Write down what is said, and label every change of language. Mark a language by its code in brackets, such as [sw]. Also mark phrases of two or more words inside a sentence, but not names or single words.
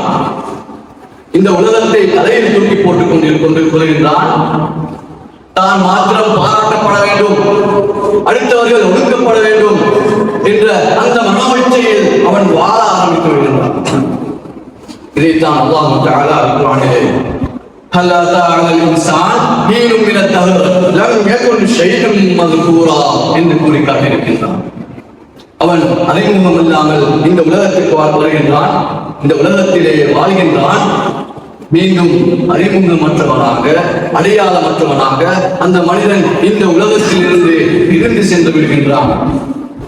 [ta] இந்த உலகத்தை தலையில் தூக்கி போட்டுக் கொண்டிருக்கின்றான். தான் மாத்திரம் பாராட்டப்பட வேண்டும், அடுத்தவர்கள் ஒடுக்கப்பட வேண்டும் என்ற அந்த மனோச்சையில் அவன் வாழ ஆரம்பித்து விடுகின்றான். இதைத்தான் அல்லாஹ் தஆலா குர்ஆனிலே [ar] هل أتى على الإنسان حين من الدهر لم يكن شيئا مذكورا [ta] என்று கூறி காட்டியிருக்கின்றான். அவன் அறிமுகம் இல்லாமல் இந்த உலகத்திற்கு வருகின்றான், இந்த உலகத்திலே வாழ்கின்றான். மீண்டும் அறிமுகமற்றவனாக, அடையாளமற்றவனாக அந்த மனிதன் இந்த உலகத்தில் இருந்து சென்று விடுகின்றான்.